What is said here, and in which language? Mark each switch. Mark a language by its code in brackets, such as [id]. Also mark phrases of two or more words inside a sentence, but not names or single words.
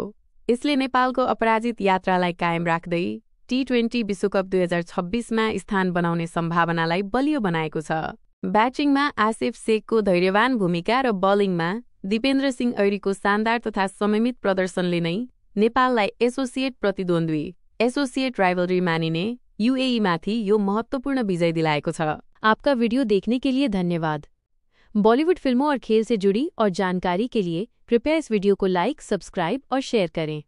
[ne] यसले नेपालको अपराजित यात्रालाई कायम राख्दै टी20 विश्वकप 2026मा स्थान बनाउने सम्भावनालाई बलियो बनाएको छ। ब्याटिङमा आसिफ शेखको धैर्यवान भूमिका र बलिङमा दिपेन्द्र सिंह ऐडीको शानदार तथा संयमित प्रदर्शनले नै नेपाललाई [en] associate rivalry [ne] मानिने युएईमाथि यो महत्त्वपूर्ण विजय दिलाएको छ। [hi] आपका वीडियो देखने के लिए धन्यवाद। बॉलीवुड फिल्मों और खेल से जुड़ी और जानकारी के लिए कृपया इस वीडियो को लाइक, सब्सक्राइब और शेयर करें।